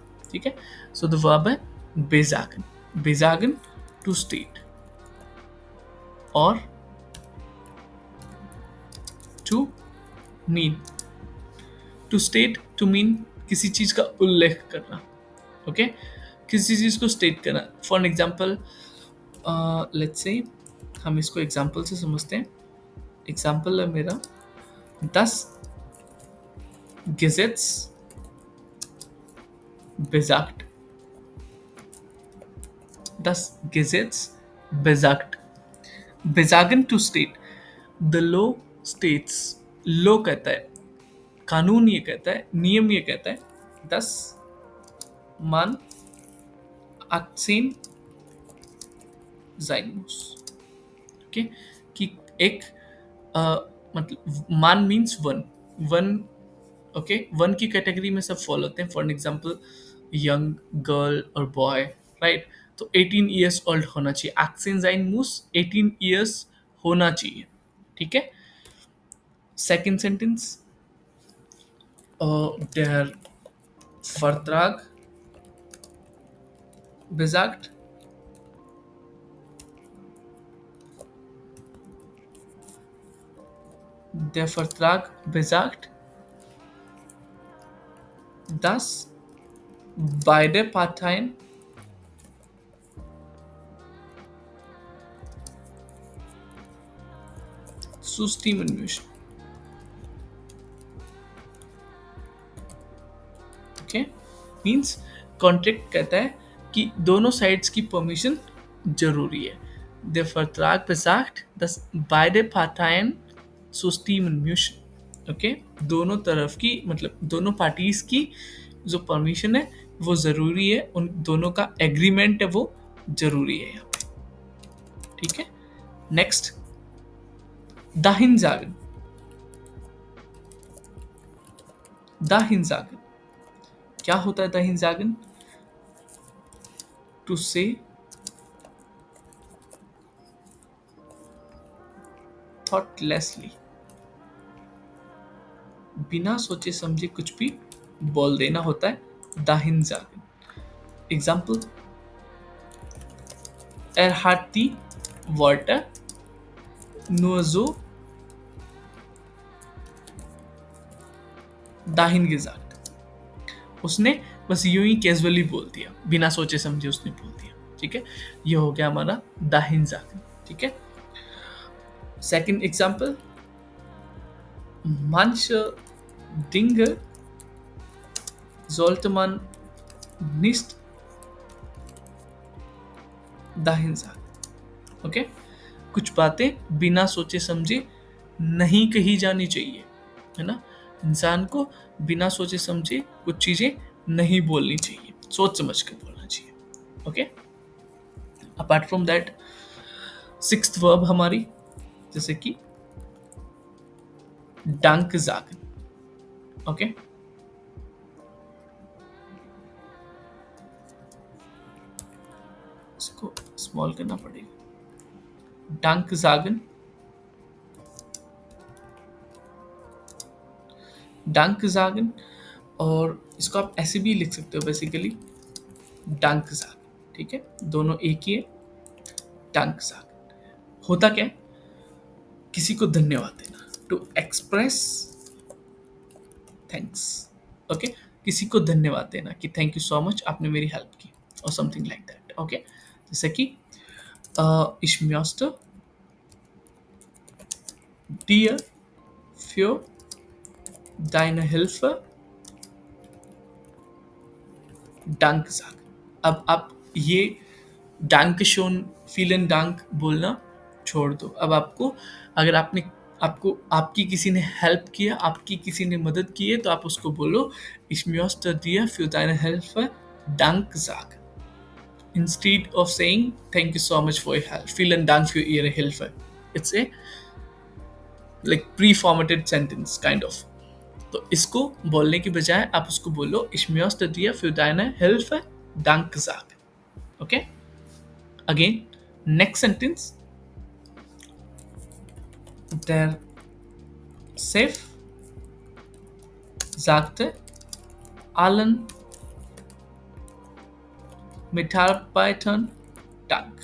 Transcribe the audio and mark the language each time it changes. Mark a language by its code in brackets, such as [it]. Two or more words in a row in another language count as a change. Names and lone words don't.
[hi] ठीक है, [en] so the verb है बेजागन. बेजागन, to state और to mean. to state, to mean [hi] किसी चीज का उल्लेख करना. ओके, किसी चीज को स्टेट करना. [en] for example, let's say [hi] हम इसको एग्जाम्पल से समझते हैं. एग्जाम्पल है मेरा, [de] das Gesetz besagt. Das Gesetz besagt. Besagen, [en] to state. The law states. [hi] law कहता है, कानून ये कहता है, नियम ये कहता है, [de] dass man 18 sein muss. [hi] ओके, कि एक मतलब मान [en] means one. [hi] वन, ओके, वन की कैटेगरी में सब फॉलो होते हैं. [en] for example, young girl और boy, right. [hi] तो [en] 18 years old [hi] होना चाहिए. [de] achtzehn sein muss [en] 18 years [hi] होना चाहिए. ठीक है, [en] second sentence, [de] der Vertrag besagt, der Vertrag besagt, dass beide Parteien zustimmen müssen. [hi] ओके, [en] means contract [hi] कहता है कि दोनों साइड्स की परमिशन जरूरी है. [de] Der Vertrag besagt, dass beide Parteien zustimmen müssen. [hi] ओके, दोनों तरफ की मतलब दोनों पार्टीज की जो परमिशन है वो जरूरी है, उन दोनों का एग्रीमेंट है वो जरूरी है यहाँ पे. ठीक है, नेक्स्ट, [de] dahin sagen. dahin sagen [hi] क्या होता है [de] dahin sagen? [en] to say thoughtlessly. [hi] बिना सोचे समझे कुछ भी बोल देना होता है [de] dahin sagen. Example: hat die Worte nur so dahin gesagt. [hi] उसने बस यूं ही कैजुअली बोल दिया, बिना सोचे समझे उसने बोल दिया. ठीक है, ये हो गया हमारा [de] dahin sagen. [hi] ठीक है. [en] second example: [de] manche Dinge sollte man nicht dahin sagen. [hi] ओके, कुछ बातें बिना सोचे समझे नहीं कही जानी चाहिए, है ना. इंसान को बिना सोचे समझे कुछ चीजें नहीं बोलनी चाहिए, सोच समझ कर बोलना चाहिए. ओके. [en] apart from that, sixth verb [hi] हमारी जैसे कि [de] dank sagen. [hi] ओके. इसको स्मॉल करना पड़ेगा. [de] dank sagen. dank sagen. [hi] और इसको आप ऐसे भी लिख सकते हो बेसिकली [de] dank sagen. [hi] ठीक है, दोनों एक ही है. [de] dank sagen [hi] होता क्या है? किसी को धन्यवाद देना, [en] to express thanks. [hi] ओके, किसी को धन्यवाद देना कि [en] thank you so much, [hi] आपने मेरी हेल्प की, और [en] something like that. [de] ओके, [hi] जैसे कि [de] ich möchte dir für deine Hilfe Dank sagen. [hi] अब आप ये [de] dank schon, vielen Dank [hi] बोलना छोड़ दो. अब आपको, अगर आपको आपकी किसी ने हेल्प किया, आपकी किसी ने मदद की है, तो आप उसको बोलो [de] ich möchte dir für deine Hilfe Dank sagen. [en] Instead of saying thank you so much for your help, [de] vielen Dank für Ihre Hilfe. [en] It's a like pre-formatted sentence kind of. [hi] तो इसको बोलने की बजाय आप उसको बोलो [de] ich möchte dir für deine Hilfe Dank sagen. [en] Okay? Again, next sentence. [de] Der Chef sagte allen Mitarbeitern Dank.